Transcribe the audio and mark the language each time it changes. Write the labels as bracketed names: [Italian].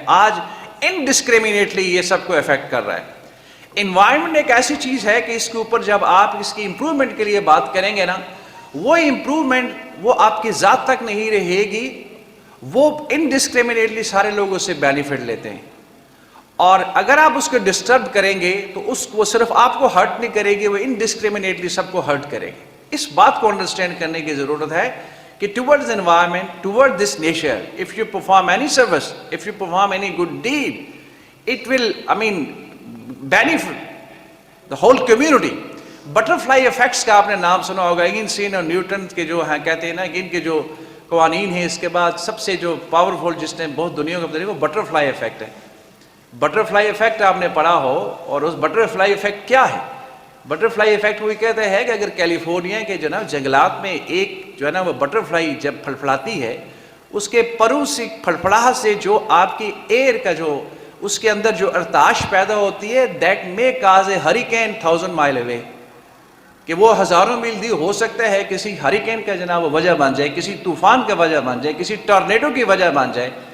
[Urdu] آج انڈسکریمنیٹلی یہ سب کو افیکٹ کر رہا ہے. انوائرمنٹ ایک ایسی چیز ہے کہ اس کے اوپر جب آپ اس کی امپرومنٹ کے لیے بات کریں گے نا، وہ امپرومنٹ وہ آپ کی ذات تک نہیں رہے گی، وہ انڈسکریمنیٹلی سارے لوگ اس سے بینیفٹ لیتے ہیں. اور اگر آپ اس کو ڈسٹرب کریں گے تو وہ صرف آپ کو ہرٹ نہیں کرے گی، وہ انڈسکریمنیٹلی سب کو ہرٹ کرے گی. اس بات کو انڈرسٹینڈ کرنے کی ضرورت ہے کہ [English] towards environment, towards this nature, if you perform any service, if you perform any good deed, it will, benefit the whole community. [Urdu] Butterfly effects کا آپ نے نام سنا ہوگا. آئنسٹائن اور نیوٹن کے جو ہیں کہتے ہیں نا کہ ان کے جو قوانین ہیں، اس کے بعد سب سے جو پاورفل جس نے بہت دنیا کو بدلی وہ بٹرفلائی افیکٹ ہے. بٹرفلائی افیکٹ آپ نے پڑھا ہو، اور اس بٹرفلائی افیکٹ کیا ہے؟ بٹرفلائی افیکٹ وہ کہتا ہے کہ اگر کیلیفورنیا کے جو نا جنگلات میں ایک جو ہے نا وہ بٹرفلائی جب پھڑپھڑاتی ہے، اس کے پروں سے پھڑپھڑاہٹ سے جو آپ کی ایئر کا جو اس کے اندر جو ارتعاش پیدا ہوتی ہے، [English] that may cause a hurricane 1000 mile away, [Urdu] کہ وہ ہزاروں میل دور ہو سکتا ہے کسی ہریکین کا جناب وہ وجہ بن جائے، کسی طوفان کا وجہ بن جائے، کسی ٹورنیڈو کی وجہ بن جائے.